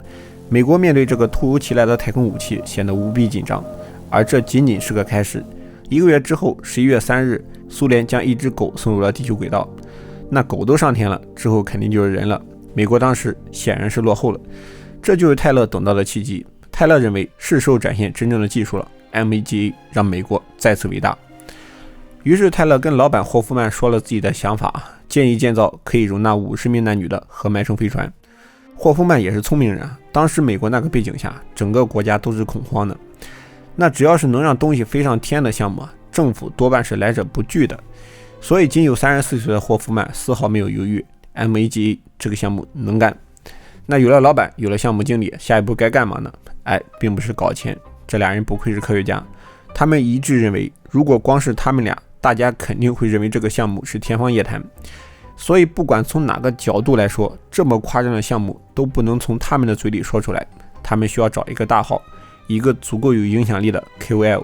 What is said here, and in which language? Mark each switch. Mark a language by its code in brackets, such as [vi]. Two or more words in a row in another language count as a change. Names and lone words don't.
[zh] 美國面對這個突如其來的太空武器顯得無比緊張，而這僅僅是個開始。1個月之後，11月3日，蘇聯將一只狗送入了地球軌道。那狗都上天了，之後肯定就是人了。美國當時顯然是落後了，這就是泰勒等到的契機。泰勒認為是時候展現真正的技術了 ，MAGA 讓美國再次偉大。於是泰勒跟老板霍夫曼說了自己的想法，建議建造可以容納50名男女的核脉冲飛船。霍夫曼也是聰明人，當時美國那個背景下，整個國家都是恐慌的。那只要是能讓東西飛上天的項目，政府多半是来者不拒的。所以仅有34岁的霍夫曼絲毫沒有猶豫， MAGA 這個項目能幹。那有了老板，有了項目經理，下一步該幹嘛呢？並不是搞錢。這倆人不愧是科學家，他們一致認為，如果光是他們倆，大家肯定会認為這個項目是天方夜譚。所以不管從哪個角度來說，這麼誇張的項目都不能從他們的嘴裡說出來，他們需要找一個大號，一個足夠有影響力的 KOL。